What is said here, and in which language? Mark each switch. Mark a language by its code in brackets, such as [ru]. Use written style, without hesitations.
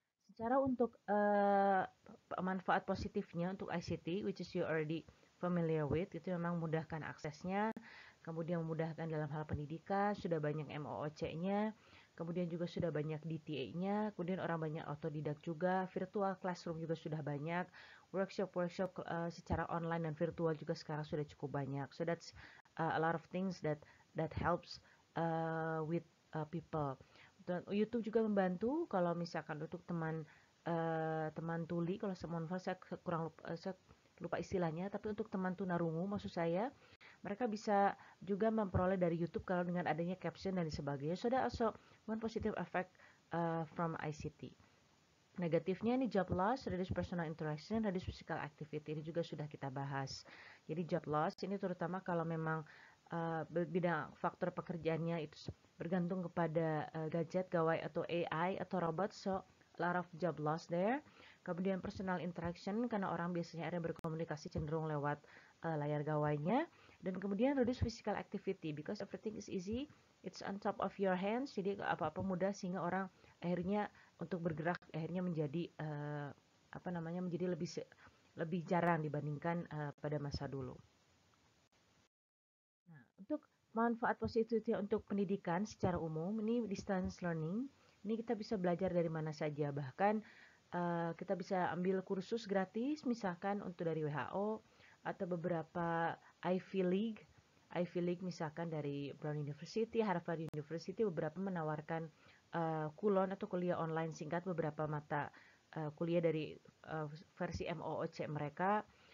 [id] Secara untuk manfaat positifnya untuk ICT, [en] which is you already familiar with, [id] itu memang memudahkan aksesnya, kemudian memudahkan dalam hal pendidikan, sudah banyak MOOC-nya, kemudian juga sudah banyak DTA-nya, kemudian orang banyak otodidak juga, virtual classroom juga sudah banyak, workshop-workshop secara online dan virtual juga sekarang sudah cukup banyak. [en] So that's a lot of things that helps with people. [id] Dan YouTube juga membantu kalau misalkan untuk teman tuli, kalau saya lupa istilahnya, tapi untuk teman tunarungu maksud saya, mereka bisa juga memperoleh dari YouTube kalau dengan adanya caption dan sebagainya. [en] So that also one positive effect from ICT. [id] Negatifnya ini [en] job loss, reduce personal interaction, reduce physical activity. [id] Ini juga sudah kita bahas. Jadi job loss ini terutama kalau memang bidang faktor pekerjaannya itu bergantung kepada gadget, gawai atau AI atau robot. [en] So a lot of job loss there. [id] Kemudian personal interaction karena orang biasanya ada berkomunikasi cenderung lewat layar gawainya. Dan kemudian [en] reduce physical activity because everything is easy, it's on top of your hands. [id] Jadi apa-apa mudah sehingga orang akhirnya untuk bergerak akhirnya menjadi menjadi lebih jarang dibandingkan pada masa dulu. Nah, untuk manfaat positifnya untuk pendidikan secara umum, ini distance learning, ini kita bisa belajar dari mana saja, bahkan kita bisa ambil kursus gratis, misalkan untuk dari WHO atau beberapa Ivy League misalkan dari Brown University, Harvard University, beberapa menawarkan kulon atau kuliah online singkat beberapa mata kuliah dari versi MOOC mereka.